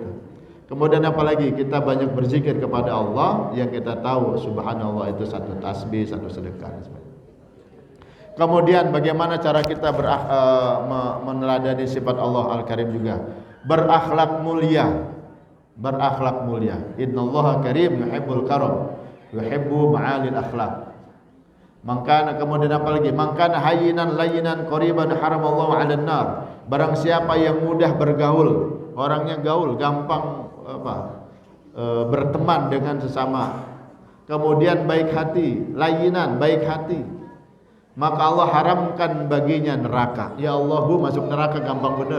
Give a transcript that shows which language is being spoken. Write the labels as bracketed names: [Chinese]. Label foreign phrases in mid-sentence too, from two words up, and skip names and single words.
[Indonesian] Kemudian apalagi kita banyak berzikir kepada Allah yang kita tahu subhanallah itu satu tasbih, satu sedekah. Kemudian bagaimana cara kita meneladani sifat Allah Al-Karim juga? Berakhlak mulia. Berakhlak mulia. [Arabic] إن الله كريم يحب الكرم. يحب معالي الأخلاق. [Indonesian] Maka kemudian apalagi? [Arabic] Maka هينا لينا قريبا حرمه الله على النار. [Indonesian] Barang siapa yang mudah bergaul, orangnya gaul, gampang berteman dengan sesama. Kemudian baik hati, layyinan, baik hati. Maka Allah haramkan baginya neraka. Ya Allah, Bu, masuk neraka gampang bener.